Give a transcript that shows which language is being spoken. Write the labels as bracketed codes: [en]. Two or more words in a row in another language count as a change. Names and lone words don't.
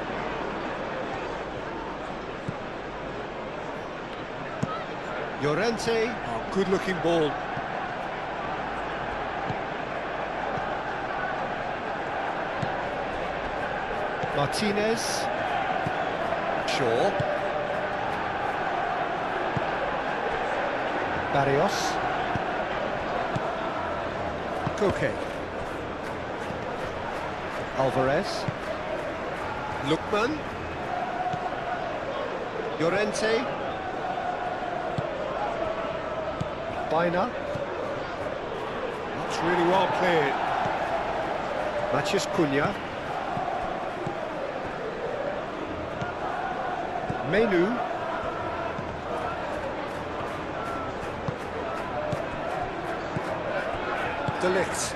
[en] Llorente, oh, good-looking ball. Martinez. Shaw. Barrios. Koke. Alvarez. Lookman. Llorente. Baina. That's really well played. Matheus Cunha. Menu. De Ligt.